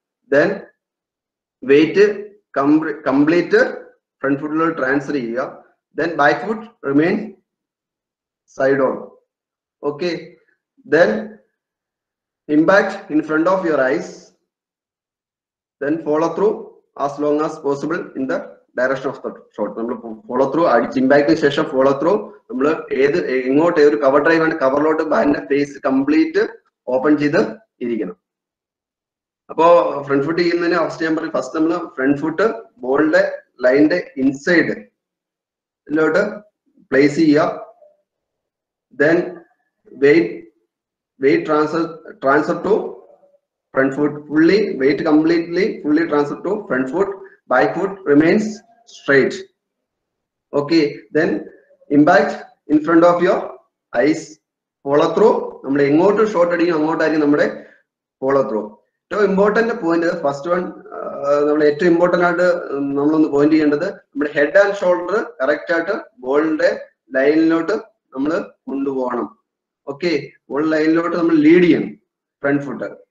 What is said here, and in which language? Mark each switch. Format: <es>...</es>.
<en>Then weight complete front ഫുട്ടിലോട്ട് transfer ചെയ്യുക. Then back foot remain side on. Okay, then impact in front of your eyes. Then follow through as long as possible in the direction of the shot.</en> <ml>നമ്മൾ follow through ഇമ്പാക്ടിന് ശേഷം follow through നമ്മൾ ഇങ്ങോട്ട് ഒരു cover drive ആണ്, കവറിലോട്ട് ബാറ്റിന്റെ face complete open ചെയ്ത് ഇരിക്കണം. അപ്പോ front foot ചെയ്യുന്നതിന് ഫസ്റ്റ് ഞാൻ പറയും, ഫസ്റ്റ് നമ്മൾ ഫ്രണ്ട് ഫുട്ട് ബോളിന്റെ ലൈനിന്റെ ഇൻസൈഡിലോട്ട് പ്ലേസ് ചെയ്യുക.</ml> <en>Then weight transfer to front foot weight fully transfer to front foot. Back foot remains straight. Okay, then impact in front of your eyes. Follow through.</en> <ml>നമ്മുടെ എങ്ങോട്ട് shot അടിക്കും അങ്ങോട്ടായിരിക്കും നമ്മുടെ follow through. ഏറ്റവും important point first one, നമ്മൾ ഏറ്റവും important ആയിട്ട് നമ്മളൊന്ന് point ചെയ്യേണ്ടത് നമ്മുടെ ഹെഡ് ആൻഡ് ഷോൾഡർ കറക്റ്റ് ആയിട്ട് ബോളിന്റെ ലൈനിലോട്ട് നമ്മൾ കൊണ്ടുപോകണം. ഓക്കെ, ബോൾ ലൈനിലോട്ട് നമ്മൾ ലീഡ് ചെയ്യണം ഫ്രണ്ട് ഫുട്ട്.</ml>